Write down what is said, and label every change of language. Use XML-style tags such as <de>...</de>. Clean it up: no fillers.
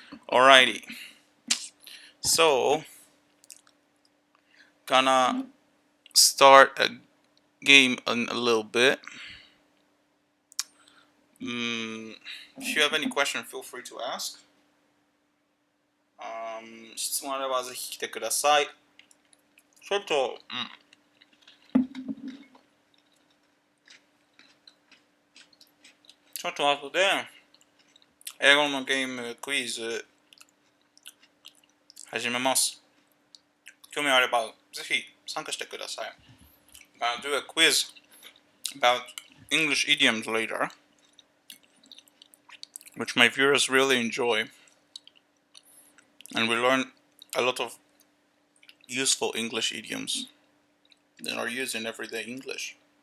<en>Alrighty, so gonna start a game in a little bit. If you have any question, feel free to ask.</en> <ja>質問あればぜひ来てください。ちょっと、ちょっと後で英語のゲームクイズ始めます。興味あればぜひ参加してください。</ja> <en>I'll do a quiz about English idioms later, which my viewers really enjoy, and we learn a lot of useful English idioms that are used in everyday English.</en>